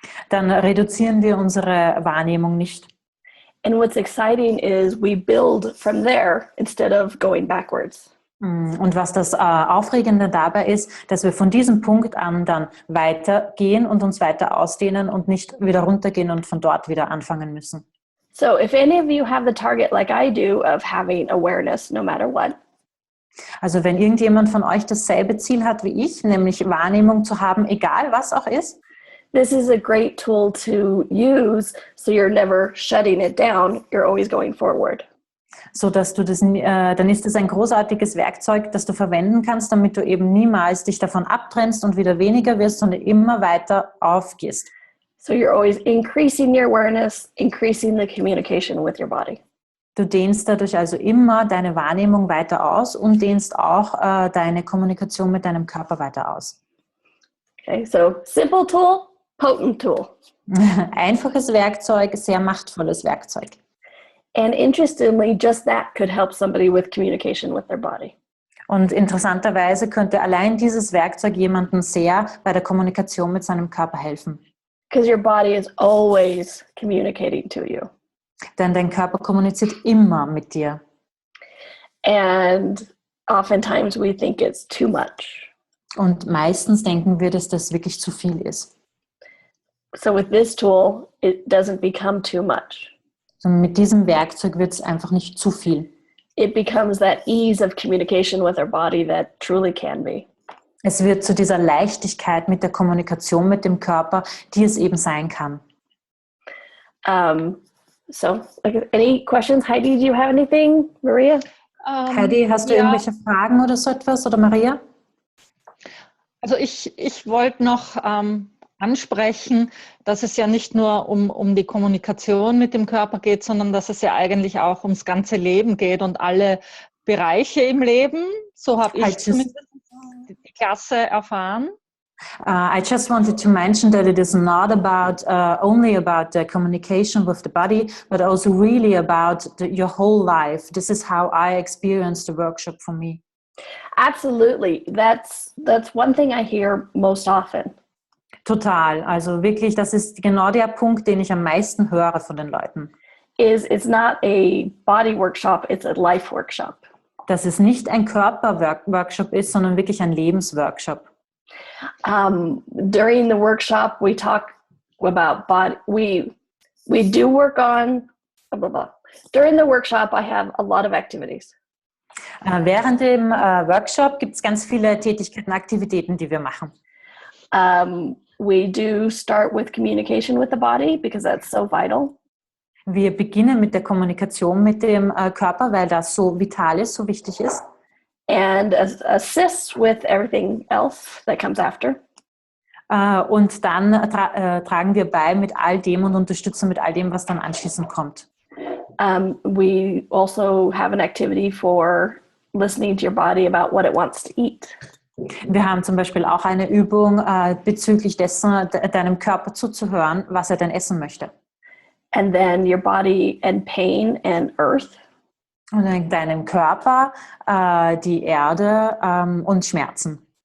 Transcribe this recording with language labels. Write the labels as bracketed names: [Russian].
[German] Dann reduzieren wir unsere Wahrnehmung nicht. [English] And what's exciting is we build from there instead of going backwards. [German] Und was das Aufregende dabei ist, dass wir von diesem Punkt an dann weitergehen und uns weiter ausdehnen und nicht wieder runtergehen und von dort wieder anfangen müssen. [English] So if any of you have the target like I do of having awareness no matter what. [German] Also wenn irgendjemand von euch dasselbe Ziel hat wie ich, nämlich Wahrnehmung zu haben, egal was auch ist, [English] this is a great tool to use, so you're never shutting it down, you're always going forward. [German] So dass du dann ist es ein großartiges Werkzeug, das du verwenden kannst, damit du eben niemals dich davon abtrennst und wieder weniger wirst, sondern immer weiter aufgehst. [English] So you're always increasing your awareness, increasing the communication with your body. [German] Du dehnst dadurch also immer deine Wahrnehmung weiter aus und dehnst auch deine Kommunikation mit deinem Körper weiter aus. [English] Okay, so simple tool, potent tool. [German] Einfaches Werkzeug, sehr machtvolles Werkzeug. [English] And interestingly, just that could help somebody with communication with their body. [German] Und interessanterweise könnte allein dieses Werkzeug jemandem sehr bei der Kommunikation mit seinem Körper helfen. [English] Because your body is always communicating to you. [German] Denn dein Körper kommuniziert immer mit dir. [English] And oftentimes we think it's too much. [German] Und meistens denken wir, dass das wirklich zu viel ist. [English] So with this tool, it doesn't become too much. [German] Und mit diesem Werkzeug wird es einfach nicht zu viel. [English] It becomes that ease of communication with our body that truly can be. [German] Es wird zu dieser Leichtigkeit mit der Kommunikation mit dem Körper, die es eben sein kann. [English] So, any questions? Heidi, do you have anything? Maria? [German] Heidi, hast du irgendwelche Fragen oder so etwas? Oder Maria? Also ich wollte noch ansprechen, dass es ja nicht nur um die Kommunikation mit dem Körper geht, sondern dass es ja eigentlich auch ums ganze Leben geht und alle Bereiche im Leben. So habe ich zumindest die Klasse erfahren. [English] I just wanted to mention that it is not about only about the communication with the body, but also really about your whole life. This is how I experienced the workshop for me. Absolutely. That's one thing I hear most often. [German] Total. Also wirklich, das ist genau der Punkt, den ich am meisten höre von den Leuten. [English] It's not a body workshop, it's a life workshop. [German] Dass es nicht ein Körperworkshop ist, sondern wirklich ein Lebensworkshop. [English] During the workshop, we talk about body. We do work on blah, blah, blah. During the workshop, I have a lot of activities. [German] Während dem Workshop gibt es ganz viele Tätigkeiten, Aktivitäten, die wir machen. [English] We do start with communication with the body because that's so vital. [German] Wir beginnen mit der Kommunikation mit dem Körper, weil das so vital ist, so wichtig ist. [English] And assist with everything else that comes after. [German] Und dann tragen wir bei mit all dem und unterstützen mit all dem, was dann anschließend kommt. [English] We also have an activity for listening to your body about what it wants to eat. [German] Wir haben zum Beispiel auch eine Übung bezüglich dessen, deinem Körper zuzuhören, was er denn essen möchte. [English] And then your body and pain and earth. [German] Und in deinem Körper die Erde und Schmerzen.